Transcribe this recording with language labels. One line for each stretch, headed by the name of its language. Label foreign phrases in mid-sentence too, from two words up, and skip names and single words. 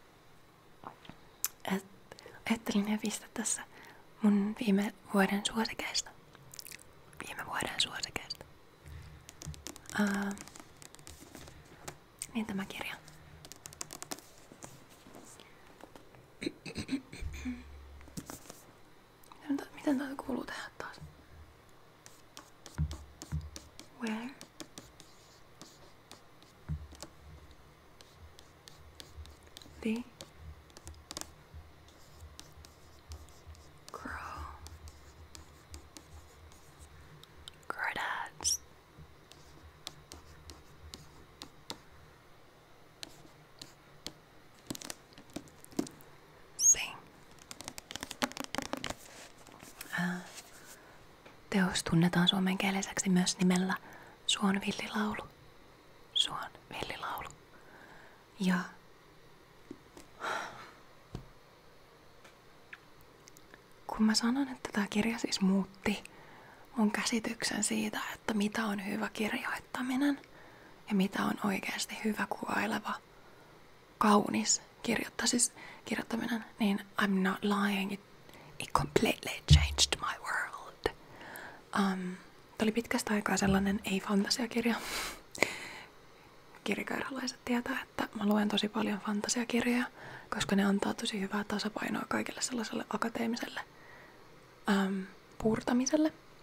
Finnish: Ajattelin hevistä tässä mun viime vuoden suosikeista. Niin tämä kirja. Miten tää kuuluu tehdä taas? Where? The Crawdads sing. Teos tunnetaan suomenkieliseksi myös nimellä Suon villilaulu. Suon villilaulu. Ja kun mä sanon, että tämä kirja siis muutti mun käsityksen siitä, että mitä on hyvä kirjoittaminen ja mitä on oikeasti hyvä kuvaileva, kaunis kirjoittaminen, niin
English: I'm not lying, it completely changed my world.
Finnish: Tämä oli pitkästä aikaa sellainen ei-fantasiakirja. Kirjakerholaiset tietää, että mä luen tosi paljon fantasiakirjoja, koska ne antaa tosi hyvää tasapainoa kaikille sellaiselle akateemiselle puurtamiselle.